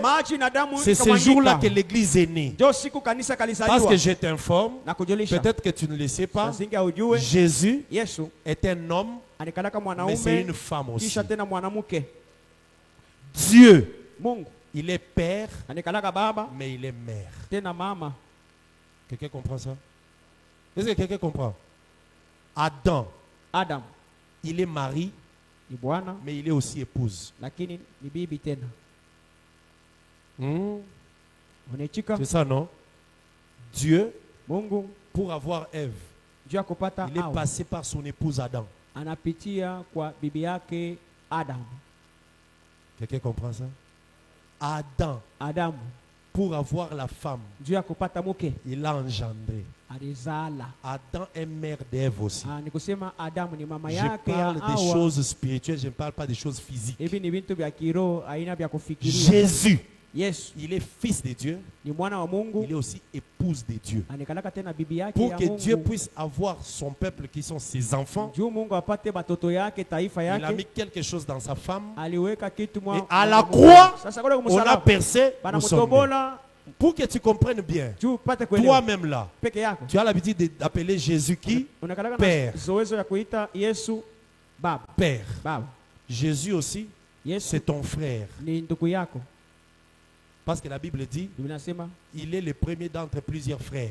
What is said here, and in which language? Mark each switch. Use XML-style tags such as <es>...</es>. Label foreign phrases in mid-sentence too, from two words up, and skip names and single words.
<fr>C'est ce jour-là que l'église est née. Parce que je t'informe, peut-être que tu ne le sais pas, Jésus est un homme, mais c'est une femme aussi. Dieu, il est père, mais il est mère. Quelqu'un comprend ça? Est-ce que quelqu'un comprend? Adam, Adam il est mari,</fr> <sw>ni bwana,</sw> <fr>mais il est aussi épouse.</fr> <sw>lakini ni bibi tena.</sw> <fr>C'est ça, non? Dieu,</fr> <sw>Mungu</sw> <fr>pour avoir Ève,</fr> <sw>juu kupata</sw> <fr>il est passé par son épouse Adam.</fr> <sw>anapitia kwa bibi yake Adam.</sw> <fr>Quelqu'un comprend ça? Adam, pour avoir la femme,</fr> <sw>juu kupata mke,</sw> <fr>il a engendré.</fr> <sw>alizala.</sw> <fr>Adam est mère d'Ève aussi.</fr> <sw>Ni kusema Adam ni mama</sw> <fr>Je</fr> <sw>yake ya</sw> <fr>parle des choses spirituelles, je ne parle pas des choses physiques.</fr> <sw>Hivi ni vitu vya kiroho, aina vya kufikiria.</sw> <fr>Jésus,</fr> <sw>Yesu,</sw> <fr>il est fils de Dieu,</fr> <sw>ni mwana wa Mungu,</sw> <fr>il est aussi épouse de Dieu.</fr> <sw>anakalaka tena bibi yake</sw> <fr>Pour</fr> <sw>ya</sw> <fr>que</fr> <sw>Mungu.</sw> <fr>Dieu puisse avoir son peuple qui sont ses enfants,</fr> <sw>Juu Mungu apate batoto yake, taifa</sw> <fr>il a</fr> <sw>yake,</sw> <fr>mis quelque chose dans sa femme.</fr> <sw>aliweka kitu</sw> <fr>Et à la croix, on a percé nos sommets. Pour que tu comprennes bien, toi-même là, tu as l'habitude d'appeler Jésus qui? Père. Père. Jésus aussi, c'est ton frère. Parce que la Bible dit, il est le premier d'entre plusieurs frères.</fr>